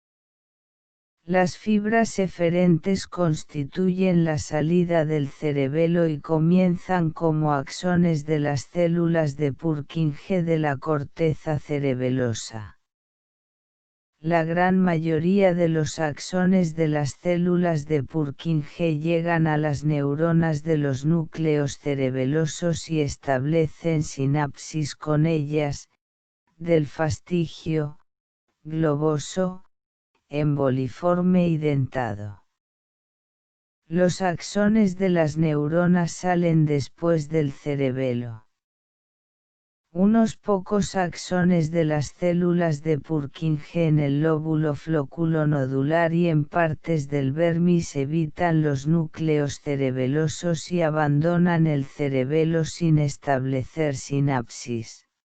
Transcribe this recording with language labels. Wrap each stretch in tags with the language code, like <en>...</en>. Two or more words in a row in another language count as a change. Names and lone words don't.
<es>Las fibras eferentes constituyen la salida del cerebelo y comienzan como axones de las células de Purkinje de la corteza cerebelosa. La gran mayoría de los axones de las células de Purkinje llegan a las neuronas de los núcleos cerebelosos y establecen sinapsis con ellas, del fastigio, globoso, emboliforme y dentado. Los axones de las neuronas salen después del cerebelo. Unos pocos axones de las células de Purkinje en el lóbulo flóculo-nodular y en partes del vermis evitan los núcleos cerebelosos y abandonan el cerebelo sin establecer sinapsis.</es>